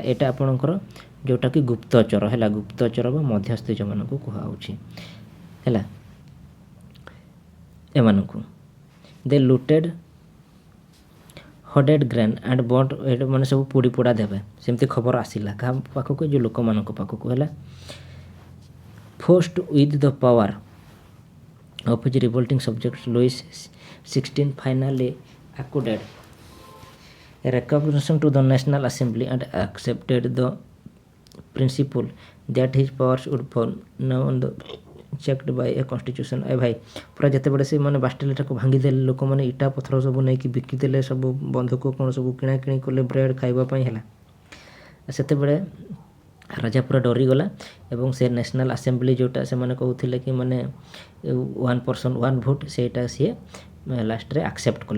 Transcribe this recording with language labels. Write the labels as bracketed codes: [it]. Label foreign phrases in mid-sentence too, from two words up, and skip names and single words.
[or] ଏଇଟା ଆପଣଙ୍କର ଯେଉଁଟାକି ଗୁପ୍ତଚର ହେଲା, ଗୁପ୍ତଚର ବା ମଧ୍ୟସ୍ଥି ଯେଉଁମାନଙ୍କୁ କୁହାହେଉଛି ହେଲା, ଏମାନଙ୍କୁ। [en] They looted hoarded grain and burnt, [or] ଏଇଟା ମାନେ ସବୁ ପୋଡ଼ି ପୋଡ଼ା ଦେବେ, ସେମିତି ଖବର ଆସିଲା କାହା ପାଖକୁ, ଯେଉଁ ଲୋକମାନଙ୍କ ପାଖକୁ ହେଲା। [en] Forced with the power of his revolting subjects, Louis XVI finally accorded recognition to the National Assembly and accepted the principle that his powers would fall now on the checked by a constitution। [or] ଏ ଭାଇ ପୁରା ଯେତେବେଳେ ସେ ମାନେ ବାଷ୍ଟିଲଟାକୁ ଭାଙ୍ଗିଦେଲେ, ଲୋକମାନେ ଇଟା ପଥର ସବୁ ନେଇକି ବିକିଦେଲେ, ସବୁ ବନ୍ଧୁକ କ'ଣ ସବୁ କିଣାକିଣି କଲେ ବ୍ରେଡ଼ ଖାଇବା ପାଇଁ ହେଲା। ସେତେବେଳେ ରାଜା ପୁରା ଡରିଗଲା ଏବଂ ସେ ନ୍ୟାସନାଲ୍ ଆସେମ୍ବଲି ଯେଉଁଟା ସେମାନେ କହୁଥିଲେ କି ମାନେ 1% 1 ଭୋଟ୍, ସେଇଟା ସିଏ ଲାଷ୍ଟରେ ଆକ୍ସେପ୍ଟ କଲା।